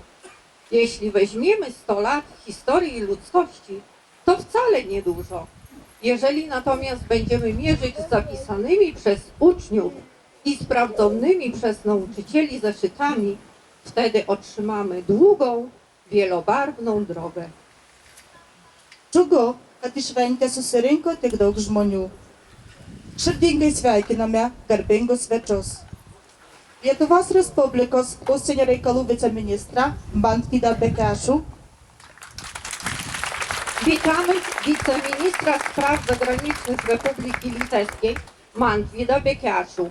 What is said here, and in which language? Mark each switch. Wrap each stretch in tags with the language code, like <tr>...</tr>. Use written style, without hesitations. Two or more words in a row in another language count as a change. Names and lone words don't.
<pl>Jeśli weźmiemy 100 lat historii ludzkości, to wcale niedużo. Jeżeli natomiast będziemy mierzyć z zapisanymi przez uczniów i sprawdzonymi przez nauczycieli zeszytami, wtedy otrzymamy długą, wielobarwną drogę.</pl> <lt>Džiugu, kad į šventę susirinko tik daug žmonių. Širdingai sveikiname garbingus svečius. Lietuvos Respublikos užsienio reikalų viceministrą Mantvydą Bekešių,</lt> <pl>Witamy wiceministra spraw zagranicznych Republiki Litewskiej Mantvydą Bekešių.</pl>